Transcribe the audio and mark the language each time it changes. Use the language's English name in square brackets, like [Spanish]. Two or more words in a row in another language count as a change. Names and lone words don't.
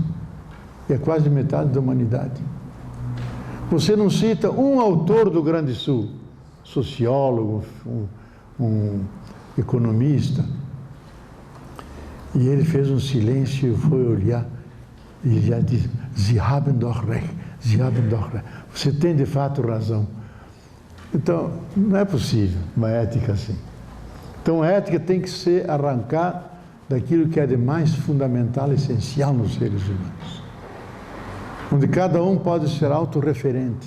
[Portuguese] É quase metade da humanidade. Você não cita um autor do Grande Sul, sociólogo, um economista, e ele fez um silêncio e foi olhar, e ele já disse: [German] Sie haben doch recht, Sie haben doch recht. [Portuguese] Você tem de fato razão. Então, não é possível uma ética assim. Então, a ética tem que se arrancar daquilo que é de mais fundamental e essencial nos seres humanos, onde cada um pode ser autorreferente.